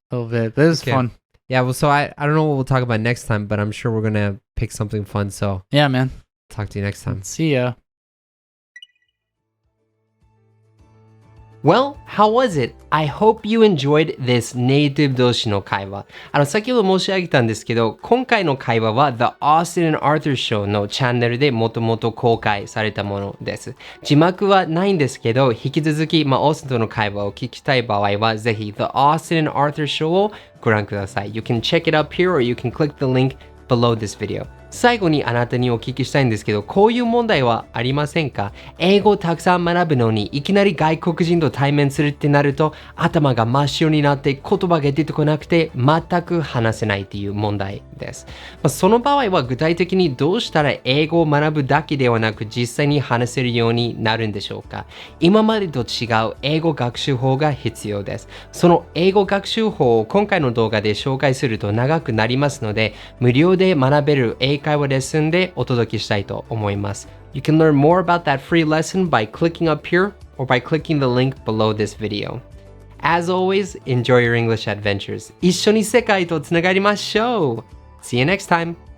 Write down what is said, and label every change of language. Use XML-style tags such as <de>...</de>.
<en>A little bit. But it was fun. Yeah, well, so I don't know what we'll talk about next time, but I'm sure we're going to pick something fun. So yeah, man. Talk to you next time. See ya. Well, how was it? I hope you enjoyed this native</en> <ja>同士の会話。先ほど申し上げたんですけど、今回の会話は The Austin and Arthur Show のチャンネルでもともと公開されたものです。字幕はないんですけど、引き続き、オースティンとの会話を聞きたい場合は、ぜひ The Austin and Arthur Show をご覧ください。</ja> <en>You can check it up here or you can click the link below this video.</en> <ja>最後にあなたにお聞きしたいんですけど、こういう問題はありませんか？英語をたくさん学ぶのにいきなり外国人と対面するってなると頭が真っ白になって言葉が出てこなくて全く話せないっていう問題です。その場合は具体的にどうしたら英語を学ぶだけではなく実際に話せるようになるんでしょうか？今までと違う英語学習法が必要です。その英語学習法を今回の動画で紹介すると長くなりますので、無料で学べる英会話レッスンでお届けしたいと思います。</ja> <en>You can learn more about that free lesson by clicking up here or by clicking the link below this video. As always, enjoy your English adventures.</en> <ja>一緒に世界とつながりましょう.</ja> <en>See you next time.</en>